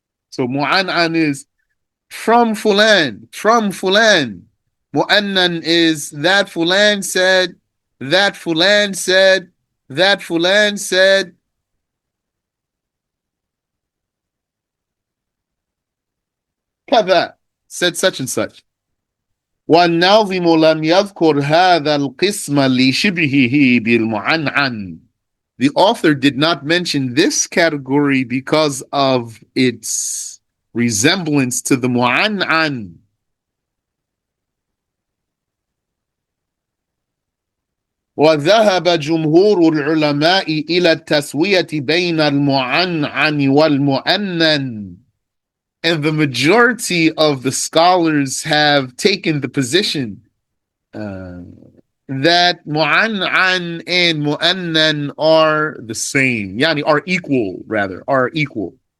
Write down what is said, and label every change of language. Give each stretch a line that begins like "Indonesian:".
English: So mu'an'an is from Fulan, from Fulan. Mu'annan is that Fulan said, that Fulan said, that Fulan said.
Arabic: كذا,
English: said such and such.
Arabic: والناظم لم يذكر هذا القسم لشبهه بالمعنعن.
English: The author did not mention this category because of its resemblance to the mu'an'an.
Arabic: وذهب جمهور العلماء إلى التسوية بين المعنعن والمؤنن.
English: And the majority of the scholars have taken the position that mu'an'an and mu'annan are the same. Yani are equal, rather, are equal.